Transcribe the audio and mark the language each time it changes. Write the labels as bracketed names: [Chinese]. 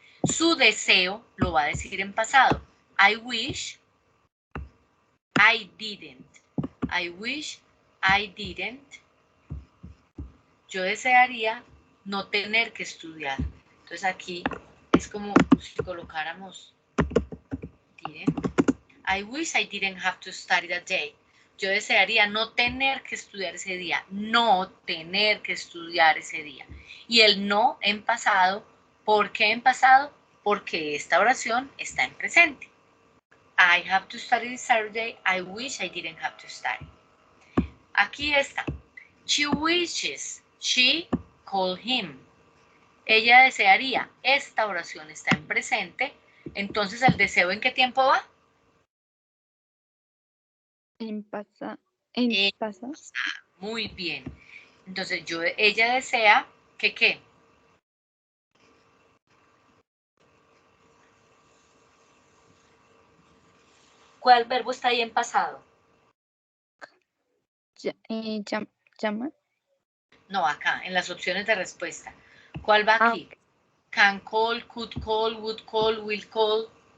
[Spanish] Su deseo lo va a decir en pasado. [English] I wish I didn't. I wish I didn't. [Spanish] Yo desearía no tener que estudiar. Entonces aquí es como si colocáramos didn't. [English] I wish I didn't have to study that day. [Spanish] Yo desearía no tener que estudiar ese día. No tener que estudiar ese día. Y el no en pasado. ¿Por qué en pasado? Porque esta oración está en presente. [English] I have to study this Saturday. I wish I didn't have to study. [Spanish] Aquí está. [English] She wishes. She called him. [Spanish] Ella desearía. Esta oración está en presente. Entonces, ¿el deseo en qué tiempo va? En pasado. Muy bien. Entonces, ella desea que ¿qué? ¿Cuál verbo está ahí en pasado? ¿Llama? No, acá, en las opciones de respuesta. ¿Cuál va aquí? [English] Can call, could call, would call, will call.